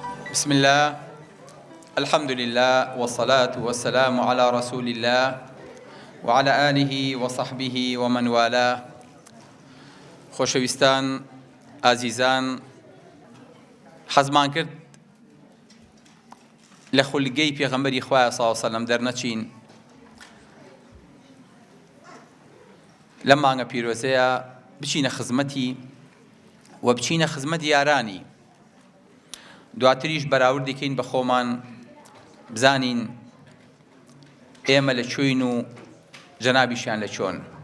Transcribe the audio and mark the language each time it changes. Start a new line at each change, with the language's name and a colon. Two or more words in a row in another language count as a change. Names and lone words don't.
Arabic: بسم الله الحمد لله والصلاة والسلام على رسول الله وعلى آله وصحبه ومن والاه.
Central Kurdish: خۆشەویستان ئازیزان، حەزمان کرد لە خولگەی پێغەمبەری خوایە
Arabic: صلی الله علیه و سەلەم
Central Kurdish: دەرنەچین. لەم مانگە پیرۆزەیە بچینە خزمەتی و بچینە خزمەت یارانی، دواتریش بەراورد دەکەین بە خۆمان بزانین ئێمە لە کوێین و جەنابیشیان لە چۆن.